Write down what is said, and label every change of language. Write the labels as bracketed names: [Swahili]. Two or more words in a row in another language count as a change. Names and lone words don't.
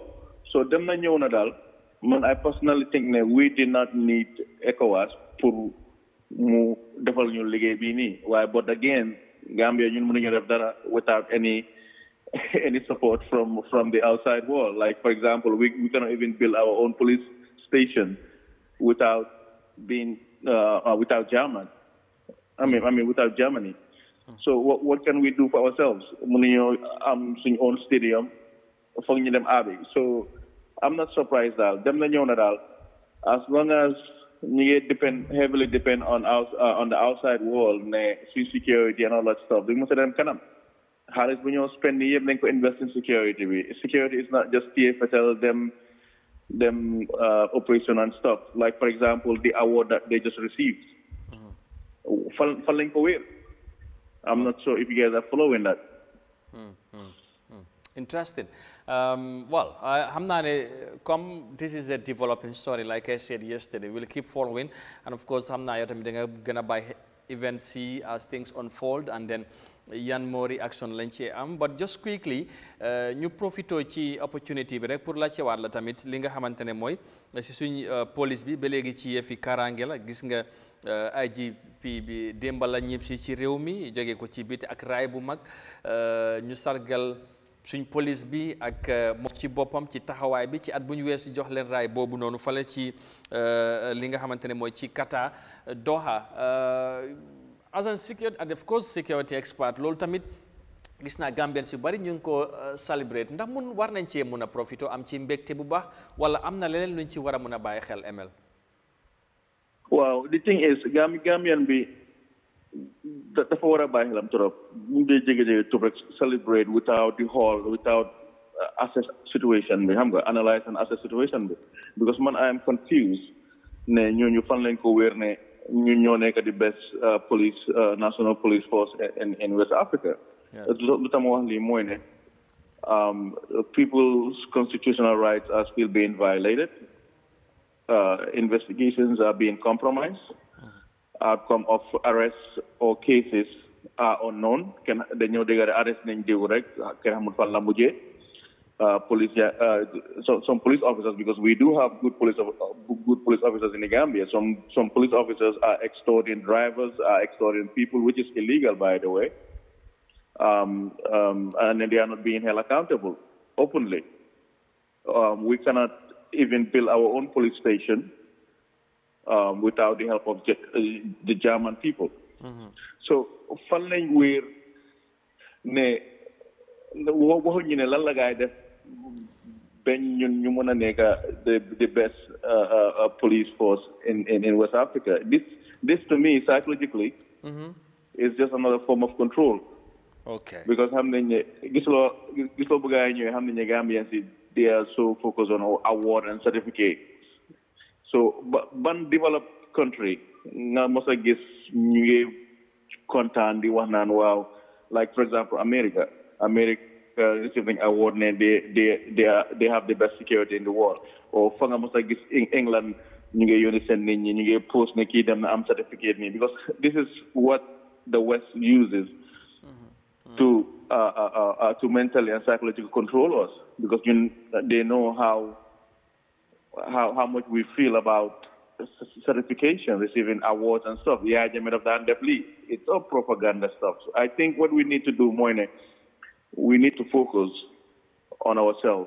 [Wolof] So dem na ñëw na daal man [English] I personally think that we did not need ECOWAS [Wolof] pour mu defal ñu liggéey bii nii waaye [English] but again Gambia [Wolof] ñun mënuñu def dara [English] without any support from the outside world. Like for example, we cannot even build our own police station without Germany. Without Germany. So what can we do for ourselves? [Wolof] Mënuñu am suñu [English] own stadium [Wolof] foog ñu dem abi. [English] So I'm not surprised [Wolof] daal dem na ñëw na daal [English] as long as [Wolof] ñu ngi [English] heavily depend on the outside world [Wolof] ne si [English] security and all that stuff [Wolof] duñ mos a dem kanam. xaalis bu ñoo spend yëpp nañ ko [English] invest in security [Wolof] bi. [English] Security is not just TFL them operation and stuff. Like for example, the award that they just received. [Wolof] Fan lañ ko wéer. [English] I'm not sure if you guys are following that. Interesting. Well, [Wolof] xam naa ne comme [English] this is a developing story, like I said yesterday, we'll keep following, and of course [Wolof] xam naa yow tamit da nga gën a bàyyi [English] events yi as things unfold, and then yan more reaction [Wolof] lañ ci am. [English] But just quickly [Wolof] ñu profito ci opportunity bi rek pour la ci waat la tamit li nga xamante ne mooy si suñ police bi ba léegi ci yëfi kaaraange la. Gis nga IGP bi démb la ñëpp si ci réew mi jóge ko ci biti ak raay bu mag ñu sargal suñ police bi ak moom ci boppam ci taxawaay bi ci at bu ñu weesu jox leen raay boobu noonu fale ci li nga xamante ne mooy ci Qatar Doha. [English] As a security and of course security expert [Wolof] loolu tamit gis naa Gambien si bari ñu ngi ko celebrate ndax mun war nañ cee mun a profito am ci mbégte bu baax wala am na leneen luñ ci war a mun a bàyyi xel ML. [English] Wow, the thing is Gambian [Wolof] bi dafa war a bàyyi xelam trop ñu dee jege [English] to celebrate without the whole without assess situation [Wolof] bi xam nga [English] analyze and assess situation bi because man I am confused [Wolof] ne ñooñu fan lañ ko wéer ne ñu ñoo nekk [English] the best police national police force in West Africa. [Wolof] Lu tax ma wax lii mooy ne [English] people's constitutional rights are still being violated. Investigations are being compromised. Outcome of arrests or cases are unknown. [Wolof] Dañoo dégg arrest nañ diw rek kenn xamul fan la mujjee. [English] Some police officers, because we do have good police officers in the Gambia. Some police officers are extorting drivers, are extorting people, which is illegal, by the way. And then they are not being held accountable openly. We cannot even build our own police station without the help of the German people. So, [Wolof] fan lañ wéer ne waxuñu ne lan la gaay def ben ñun ñu mën a nekk [English] the best police force in West Africa. This to me psychologically is just another form of control. Okay. Because [Wolof] xam nañ ne gisloo bu gaay ñëwee xam nañ ne [English] Gambians they are so focused on award and certificate. [Wolof] So ban [English] developed country [Wolof] nga mos a gis ñu ngi kontaan di wax naan waaw, [English] like for example America receiving award ne they have the best security in the world. [Wolof] Or fa nga mos a gis England ñu ngi yónni seen nit ñi ñu ngi post ne kii dem na am certificate nii, [English] because this is what the West uses to mentally and psychologically control us, because they know how much we feel about certification, receiving awards and stuff. Yahya Jammeh of that definitely, it's all propaganda stuff. So I think what we need to do, Moine, we need to focus on ourselves.